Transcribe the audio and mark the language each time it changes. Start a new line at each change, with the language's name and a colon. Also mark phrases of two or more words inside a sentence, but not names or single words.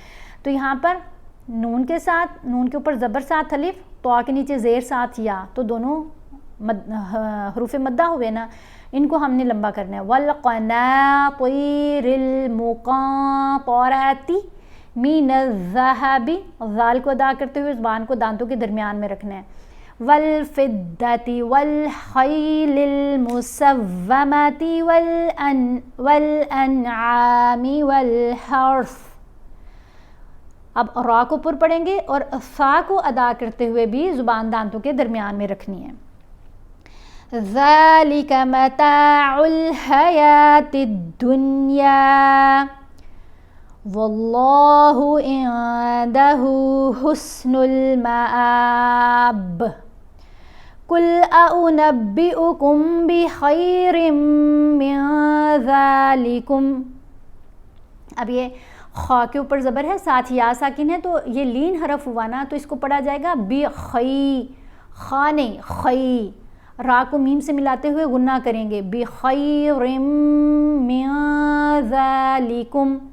Urdu: تو یہاں پر نون کے ساتھ، نون کے اوپر زبر ساتھ الف، تو کے نیچے زیر ساتھ یا، تو دونوں حروف مدہ ہوئے نا، ان کو ہم نے لمبا کرنا ہے.
Arabic: والقناطیر المقنطرۃ من الذہب،
Urdu: ذال کو ادا کرتے ہوئے زبان کو دانتوں کے درمیان میں رکھنا ہے.
Arabic: والفضۃ والخیل المسومۃ والانعام والحرث.
Urdu: اب را کو پر پڑھیں گے اور فا کو ادا کرتے ہوئے بھی زبان دانتوں کے درمیان میں رکھنی ہے.
Arabic: ذالک متاع الحیات الدنیا واللہ عندہ حسن المآب قل اؤنبئکم بخیر من ذالکم.
Urdu: اب یہ خا کے اوپر زبر ہے، ساتھ یا ساکن ہے، تو یہ لین حرف ہوا نا، تو اس کو پڑھا جائے گا بخی، خا نہیں خی، را کو میم سے ملاتے ہوئے غنہ کریں گے،
Arabic: بخیر من ذالکم.